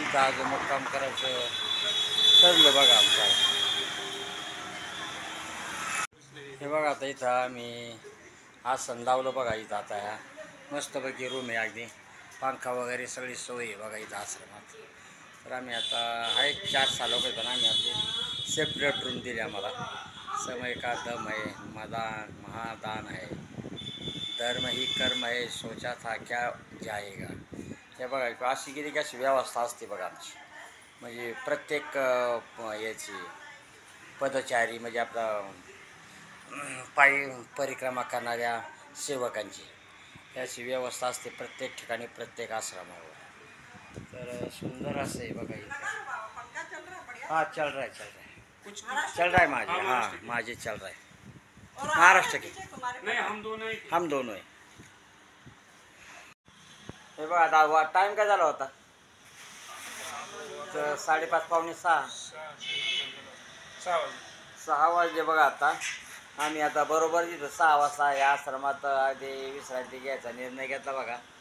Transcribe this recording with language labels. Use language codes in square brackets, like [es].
[mr] इथं आज मुक्काम करायचं ठरलं बघा आमचं. हे बघा आता इथं आम्ही आसन लावलं बघा. इथं आता ह्या मस्तपैकी रूम आहे, अगदी पंखा वगैरे सगळी सोय आहे बघा इथं आश्रमात. तर आम्ही आता आहे 4 लोक, पण आम्ही आपली सेपरेट रूम दिली आम्हाला. [hi] समय का दम है, मदान महादान है, धर्म ही कर्म है, सोचा था क्या जाएगा. [mr] हे बघा अशी गेली की अशी व्यवस्था असते बघा आमची. म्हणजे प्रत्येक याची पदचारी म्हणजे आपला पायी परिक्रमा करणाऱ्या सेवकांची याची व्यवस्था असते प्रत्येक ठिकाणी, प्रत्येक आश्रमावर. तर सुंदर असं आहे बघा इथं. [hi] हाँ चल रहा है माझे, हाँ माझे चल रहा है. महाराष्ट्र के नहीं, हम दोनों है. [mr] हे बघा आता टाइम काय झाला होता? तर 5:30 पावणे 6 वाजले बघा. आता आम्ही आता बरोबर तिथं 6 वाजता या आश्रमात अगदी विश्रांती घ्यायचा निर्णय घेतला बघा.